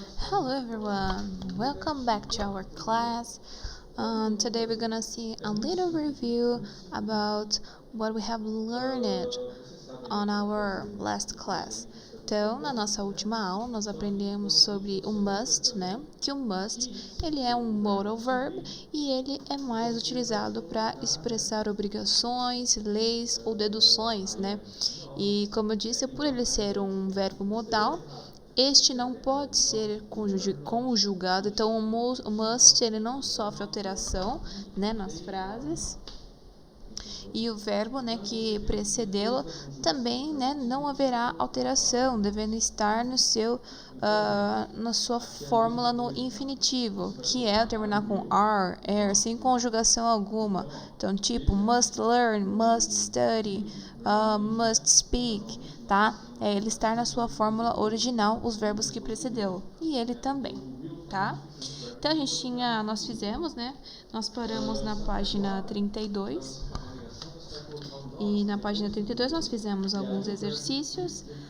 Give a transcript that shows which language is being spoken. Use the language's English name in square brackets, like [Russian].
[English] Hello everyone, welcome back to our class. Today we're gonna see a little review about what we have learned on our last class. [Portuguese] Então, na nossa última aula, nós aprendemos sobre o must, né? Que o must, ele é um modal verb e ele é mais utilizado para expressar obrigações, leis ou deduções, né? E como eu disse, por ele ser um verbo modal, este não pode ser conjugado, então o must ele não sofre alteração, né, nas frases. E o verbo, né, que precedê-lo também, né, não haverá alteração, devendo estar na sua fórmula no infinitivo, que é terminar com are, sem conjugação alguma. Então, tipo, [English] must learn, must study, must speak, [Portuguese] tá? Ele estar na sua fórmula original, os verbos que precedeu. E ele também, tá? Então, nós fizemos, né? Nós paramos na página 32. E na página 32 nós fizemos alguns exercícios.